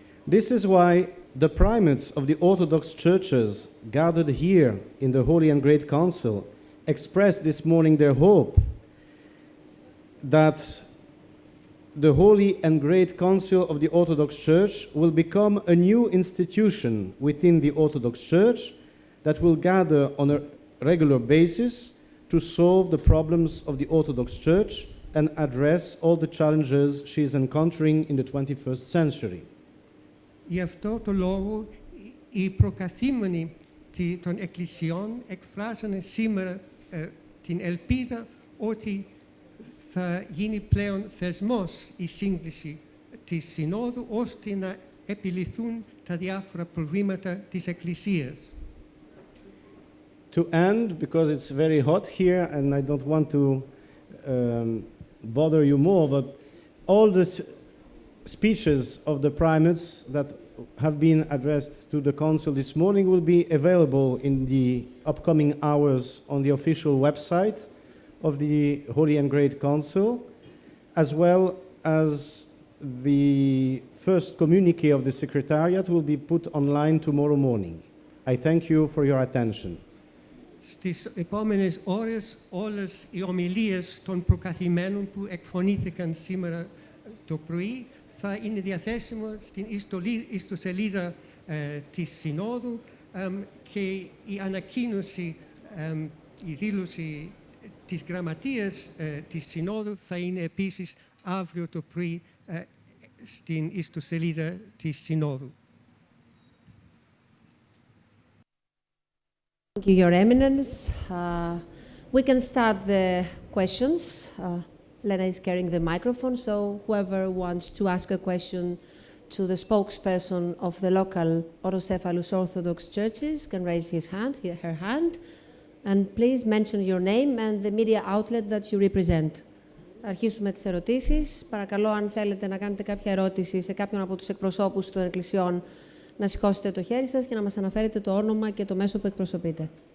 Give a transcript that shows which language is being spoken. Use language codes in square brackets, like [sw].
[en] This is why the primates of the Orthodox churches gathered here in the Holy and Great Council expressed this morning their hope that the Holy and Great Council of the Orthodox Church will become a new institution within the Orthodox Church that will gather on a regular basis to solve the problems of the Orthodox Church and address all the challenges she is encountering in the 21st century. [el] Γι' αυτό το λόγο οι προκαθήμενοι των εκκλησιών εκφράσανε σήμερα την ελπίδα ότι θα γίνει πλέον θεσμός η σύγκληση της Συνόδου ώστε να επιληθούν τα διάφορα προβλήματα της Εκκλησίας. [en] To end, because it's very hot here and I don't want to bother you more, but all the speeches of the primates that have been addressed to the council this morning will be available in the upcoming hours on the official website of the Holy and Great Council, as well as the first communique of the Secretariat will be put online tomorrow morning. I thank you for your attention. [el] Στις επόμενες ώρες όλες οι ομιλίες των προκαθημένων που εκφωνήθηκαν σήμερα το πρωί θα είναι διαθέσιμο στην ιστοσελίδα της Συνόδου και η ανακοίνωση, η δήλωση της γραμματείας της Συνόδου θα είναι επίσης αύριο το πρωί στην ιστοσελίδα της Συνόδου. [en] Thank you, Your Eminence. We can start the questions. Lena is carrying the microphone, so whoever wants to ask a question to the spokesperson of the local autocephalous Orthodox churches can raise her hand, and please mention your name and the media outlet that you represent. [el] Αρχίσουμε τις ερωτήσεις. Παρακαλώ, αν θέλετε να κάνετε κάποια ερώτηση σε κάποιον από τους εκπροσώπους των εκκλησιών, να σηκώσετε το χέρι σας και να μας αναφέρετε το όνομα και το μέσο που εκπροσωπείτε.